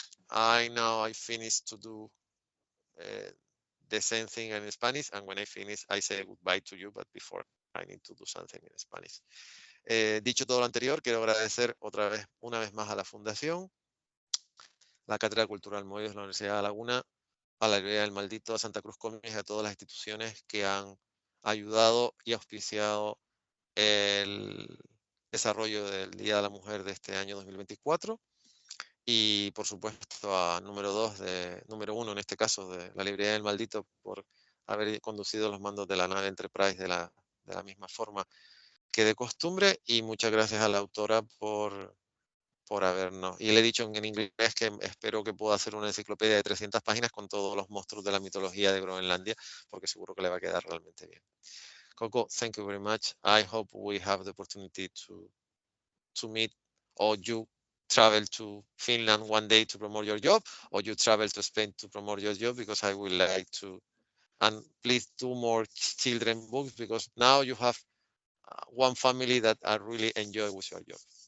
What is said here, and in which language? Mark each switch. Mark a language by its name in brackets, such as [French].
[English] I know I finished to do the same thing in Spanish, and when I finish, I say goodbye to you, but before I need to do something in Spanish. [Spanish] Dicho todo lo anterior, quiero agradecer una vez más a la Fundación, la Cátedra Cultural Moebius, la Universidad de La Laguna, a la Librería del Maldito, a Santa Cruz Cómics, a todas las instituciones que han ayudado y auspiciado el desarrollo del Día de la Mujer de este año 2024. Y por supuesto a número uno en este caso, de la Librería del Maldito, por haber conducido los mandos de la nave Enterprise de la misma forma que de costumbre. Y muchas gracias a la autora por habernos. Y le he dicho en inglés que espero que pueda hacer una enciclopedia de 300 páginas con todos los monstruos de la mitología de Groenlandia, porque seguro que le va a quedar realmente bien. [English] Coco, thank you very much. I hope we have the opportunity to meet, or you travel to Finland one day to promote your job, or you travel to Spain to promote your job, because I would like to. And please do more children books, because now you have one family that I really enjoy with your job.